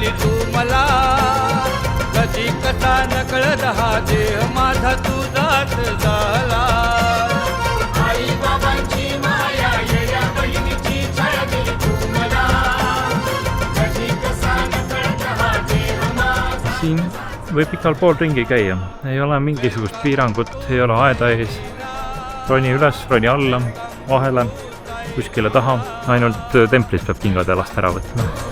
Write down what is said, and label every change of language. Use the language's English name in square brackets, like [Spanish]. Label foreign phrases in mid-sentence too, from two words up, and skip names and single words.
[Marathi] तू मला कधी कथा नकळत हा देह माझा तुझाच झाला आई बाबांची माया एड बहिणीची छातील तू मला कधी कथा नकळत हा देह माझा. [Estonian] Siin võib igal pool ringi käia, ei ole mingisugust piirangut, ei ole aeda ees. Roni üles, roni alla, vahele, kuskile taha, ainult templis peab kingad jalast ära võtma.